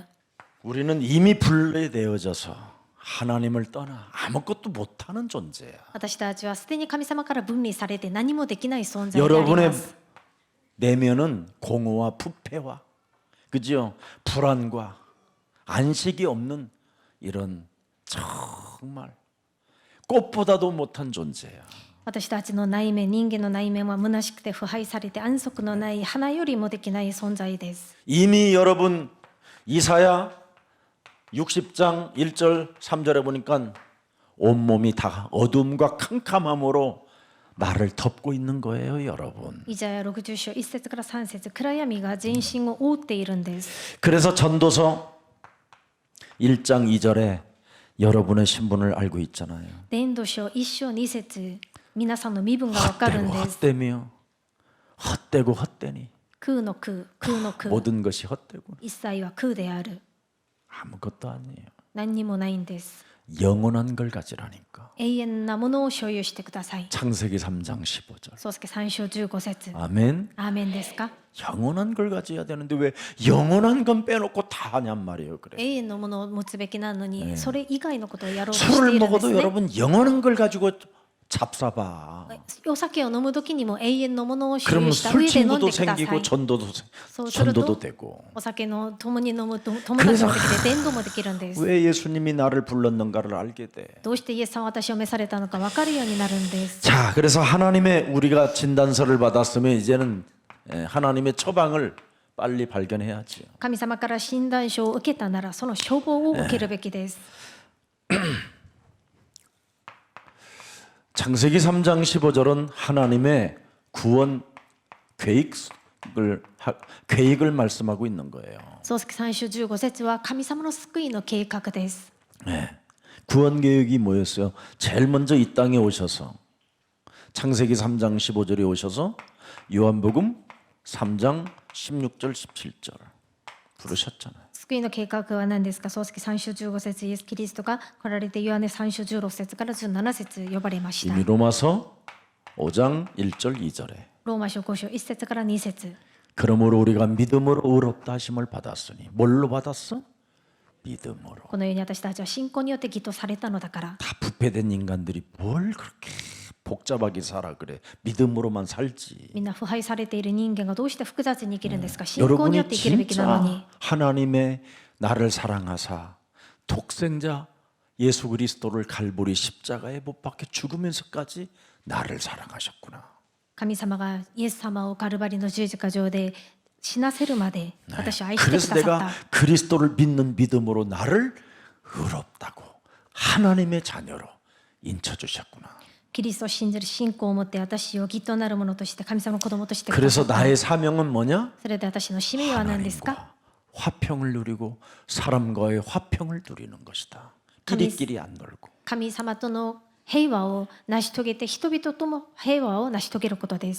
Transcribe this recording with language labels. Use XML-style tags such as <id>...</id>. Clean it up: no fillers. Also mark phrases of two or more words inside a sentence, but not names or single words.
<ko>우리는 이미 분리되어져서 하나님을 떠나 아무것도 못하는 존재야.</ko> <ja>私たちはすでに神様から分離されて何もできない存在であり</ja> <ko>여러분의</ko> <ja>ます。</ja> <ko>내면은 공허와 부패와 그죠? 불안과 안식이 없는 이런 정말 꽃보다도 못한 존재야.</ko> <ja>私たちの内面、人間の内面は虚しくて腐敗されて安息のない花よりもできない存在です。</ja> <ko>이미 여러분 이사야 60장 1절 3절에 보니까 온몸이 다 어둠과 캄캄함으로 나를 덮고 있는 거예요, 여러분.</ko> <ja>イザヤ60章1節から3節暗闇が全身を覆っているんです。</ja> <ko>그래서 전도서 1장 2절에 여러분의 신분을 알고 있잖아요.</ko> <ja>伝道書1章2節皆さんの身分がわかるん</ja> <ko>헛되고</ko> <ja>です。</ja> <ko>헛되며 헛되고 헛되니</ko> <ja>空の空、空の空、</ja> <ko>모든 것이 헛되고</ko> <ja>一切は空である。</ja> <ko>아무것도 아니에요.</ko> <ja>何にもないんです。</ja> <ko>영원한 걸 가지라니까.</ko> <ja>永遠なものを所有してください。</ja> <ko>창세기 3장 15절.</ko> <ja>宗介3章15節</ja> <ko>아멘.</ko> <ja>アーメンですか？</ja> <ko>영원한 걸 가져야 되는데 왜 영원한 건 빼놓고 다 하냔 말이에요. 그래.</ko> <ja>永遠のものを持つべきなのに、それ以外のことをやろうとして</ja> <ko>술을</ko> <ja>いるんです</ja> <ko>먹어도</ko> <ja>ね。</ja> <ko>여러분 영원한 걸 가지고 잡사봐.</ko> <ja>お酒を飲むときにも永遠のものを所</ja> <ko>그러면</ko> <ja>有した上で飲ん</ja> <ko>술친구도</ko> <ja>でくださ</ja> <ko>생기고</ko> <ja>い。</ja> <ko>전도도</ko> <ja>そうすると</ja> <ko>전도도 되고.</ko> <ja>お酒の共に飲むと友達もできて伝道もできるんです。</ja> <ko>왜 예수님이 나를 불렀는가를 알게 돼.</ko> <ja>どうしてイエスさんは私を召されたのか分かるようになるんです。</ja> <ko>자, 그래서 하나님의 우리가 진단서를 받았으면 이제는 하나님의 처방을 빨리 발견해야지요.</ko> <ja>神様から診断書を受けたならその処方を受けるべきです。</ja> <ko>창세기 3장 15절은 하나님의 구원 계획을 말씀하고 있는 거예요. 創世記3章15節は神様の救いの計画です。 네. 구원 계획이 뭐였어요? 제일 먼저 이 땅에 오셔서 창세기 3장 15절에 오셔서 요한복음 3장 16절 17절 부르셨잖아요.</ko> <ja>救いの計画は何ですか？創世記3章15節イエス・キリストが来られてヨハネ3章16節から17節呼ばれました。</ja> <ko>이미 로마서 5장 1절 2절에</ko> <ja>ローマ書5章1節から2節</ja> <ko>그러므로 우리가 믿음으로 의롭다 하심을 받았으니 뭘로 받았어? 믿음으로.</ko> <ja>このように私たちは信仰によって義とされたのだから。</ja> <ko>다 부패된 인간들이 뭘 그렇게 복잡하게 살아 그래. 믿음으로만 살지.</ko> <ja>みんな腐敗されている人間がどうして複雑に生きるんですか？信仰によって</ja> <ko>여러분이</ko> <ja>生きるべきなのに。</ja> <ko>진짜 하나님의 나를 사랑하사 독생자 예수 그리스도를 갈보리 십자가에 못 박혀 죽으면서까지 나를 사랑하셨구나.</ko> <ja>神様がイエス様をカルバリの十字架上で死なせるまで私を愛してくだ</ja> <ko>그래서</ko> <ja>さっ</ja> <ko>내가</ko> <ja>た。</ja> <ko>그리스도를 믿는 믿음으로 나를 의롭다고 하나님의 자녀로 인쳐주셨구나.</ko> <ja>キリストを信じる信仰を持って私を義となるものとして神様の子供としてくだ</ja> <ko>그래서</ko> <ja>さった。</ja> <ko>나의 사명은 뭐냐?</ko> <ja>それで私の使命は何ですか？</ja> <ko>하나님과 화평을 누리고 사람과의 화평을 누리는 것이다. 끼리끼리 안 놀고.</ko> <ja>神様との平和を成し遂げて人々とも平和を成し遂げることです。</ja>